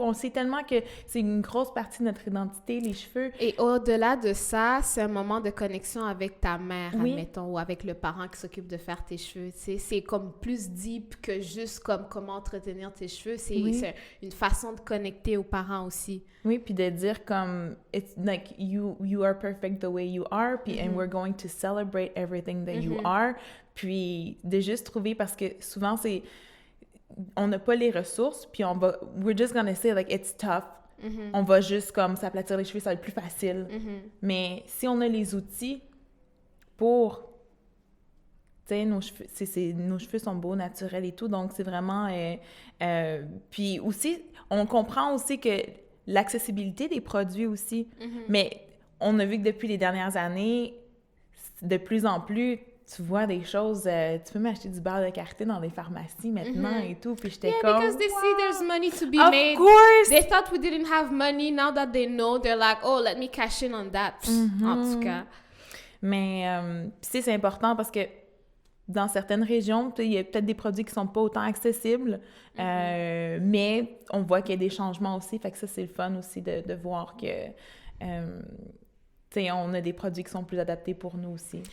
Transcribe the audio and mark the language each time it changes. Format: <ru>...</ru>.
<fr>On sait tellement que c'est une grosse partie de notre identité, les cheveux. Et au-delà de ça, c'est un moment de connexion avec ta mère, admettons, ou avec le parent qui s'occupe de faire tes cheveux. C'est comme plus deep que juste comme comment entretenir tes cheveux. C'est une façon de connecter aux parents aussi. Oui, puis de dire comme,</fr> <en>it's like, you are perfect the way you are, puis and we're going to celebrate everything that you are.</en> <fr>Puis de juste trouver, parce que souvent, on n'a pas les ressources, puis</fr> <en>we're just gonna say, like, it's tough.</en> <fr>On va juste, comme, s'aplatir les cheveux, ça va être plus facile. Mais si on a les outils pour... Tu sais, nos cheveux sont beaux, naturels et tout, donc c'est vraiment... puis aussi, on comprend aussi que l'accessibilité des produits aussi, mais on a vu que depuis les dernières années, de plus en plus... Tu vois des choses, tu peux m'acheter du beurre de karité dans les pharmacies maintenant et tout, puis j'étais comme...</fr> <en>because they see there's money to be made. Of course! They thought we didn't have money, now that they know, they're like, oh, let me cash in on that.</en> <fr>En tout cas. Mais, tu sais, c'est important parce que dans certaines régions, il y a peut-être des produits qui sont pas autant accessibles, mais on voit qu'il y a des changements aussi, fait que ça, c'est le fun aussi de voir que... T'sais, on a des produits qui sont plus adaptés pour nous aussi.</fr>